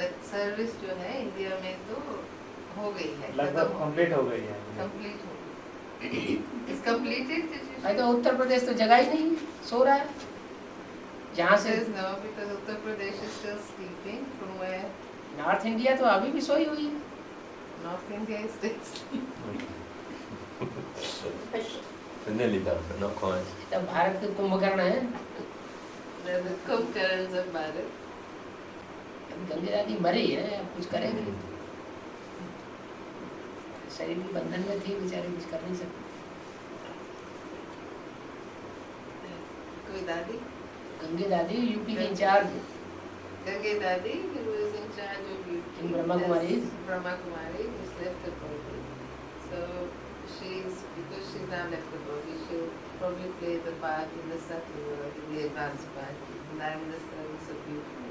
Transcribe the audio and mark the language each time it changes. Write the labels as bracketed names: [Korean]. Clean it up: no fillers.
[Hindi] Service जो है India में तो हो गई है, लगभग कंप्लीट हो गई है। कंप्लीट हो गई। [English] It's completed. [Hindi] अरे तो उत्तर प्रदेश तो जगह ही नहीं, सो रहा है। जहाँ से [English] No, because Uttar Pradesh is still sleeping. From where [Hindi] north India तो अभी भी सोई हुई है। [English] North India is still sleeping. We're nearly done, but not quite. [Hindi] तब भारत के कुंभकर्ण है। [English] They're the Kumbhkarnas of Bharat. [Hindi] Gange दादी मरी है, अब कुछ करेंगे। शरीर के बंधन में थी, बेचारे कुछ कर नहीं सकते। कोई दादी? गंगे दादी यूपी की in charge, [English] Gange Dadi, who is in charge of UP. In Brahma Kumaris. Brahma Kumari has left the body. So because she's now left the body, she'll probably play the part in the subtle world, in the advanced part. And I'm in the service of UP.